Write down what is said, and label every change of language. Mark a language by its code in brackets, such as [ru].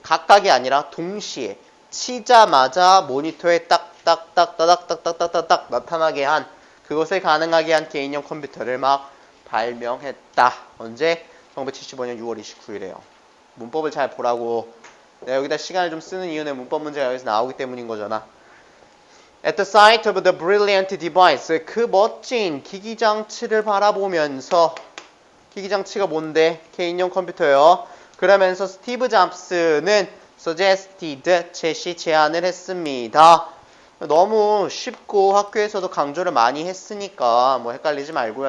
[ko] 각각이 아니라 동시에 치자마자 모니터에 딱딱딱딱딱딱딱딱 나타나게 한 그것을 가능하게 한 개인용 컴퓨터를 막 발명했다. 언제? 1975년 6월 29일에요. 문법을 잘 보라고. 내가 여기다 시간을 좀 쓰는 이유는 문법 문제가 여기서 나오기 때문인 거잖아. [en] At the sight of the brilliant device. [ko] 그 멋진 기기장치를 바라보면서 기기장치가 뭔데? 개인용 컴퓨터요. 그러면서 스티브 잡스는 suggested 제안을 했습니다. 너무 쉽고 학교에서도 강조를 많이 했으니까 뭐 헷갈리지 말고요.